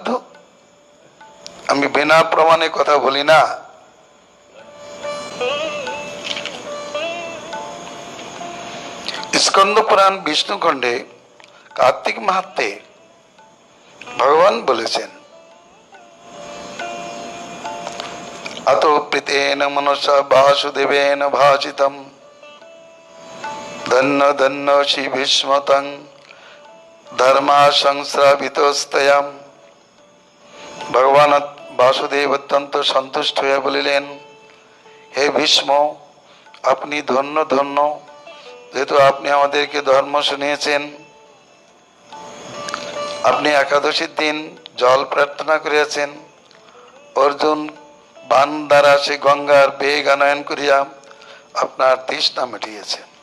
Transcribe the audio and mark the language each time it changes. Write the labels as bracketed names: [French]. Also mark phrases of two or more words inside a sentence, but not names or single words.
[Bangla] আমি বিনা প্রমাণে কথা বলি না। স্কন্দ পুরাণ বিষ্ণুখণ্ডে কার্তিক মাহাত্ম্যে ভগবান বলেছেন, [Sanskrit] अतो प्रीतेन मनसा वासुदेवेन भासितं धन्य धन्य श्री भीष्मतं धर्मा संस्रावितस्तया। [Bangla] ভগবান বাসুদেব অত্যন্ত সন্তুষ্ট হয়ে বলিলেন, হে ভীষ্ম, আপনি ধন্য ধন্য, যেহেতু আপনি আমাদেরকে ধর্ম শুনিয়েছেন। আপনি একাদশীর দিন জল প্রার্থনা করিয়াছেন। অর্জুন বান দ্বারা সে গঙ্গার বেগ আনয়ন করিয়া আপনার তৃষ্ণা মিটিয়েছে।